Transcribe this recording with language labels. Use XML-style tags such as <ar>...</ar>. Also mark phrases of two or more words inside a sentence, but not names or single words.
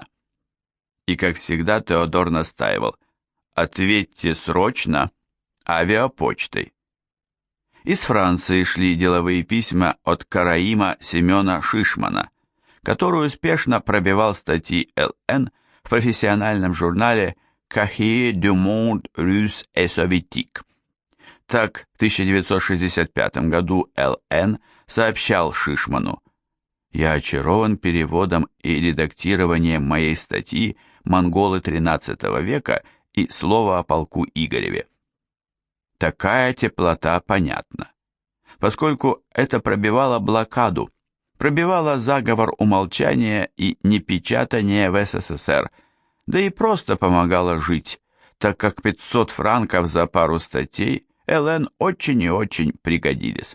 <ru>И, как всегда, Теодор настаивал: «Ответьте срочно авиапочтой». Из Франции шли деловые письма от караима Семена Шишмана, который успешно пробивал статьи ЛН в профессиональном журнале Cahiers du monde russe et soviétique. Так, в 1965 году ЛН сообщал Шишману: «Я очарован переводом и редактированием моей статьи «Монголы XIII века» и «Слово о полку Игореве». Такая теплота понятна, поскольку это пробивало блокаду, пробивало заговор умолчания и непечатания в СССР, да и просто помогало жить, так как 500 франков за пару статей ЛН очень и очень пригодились.</ru>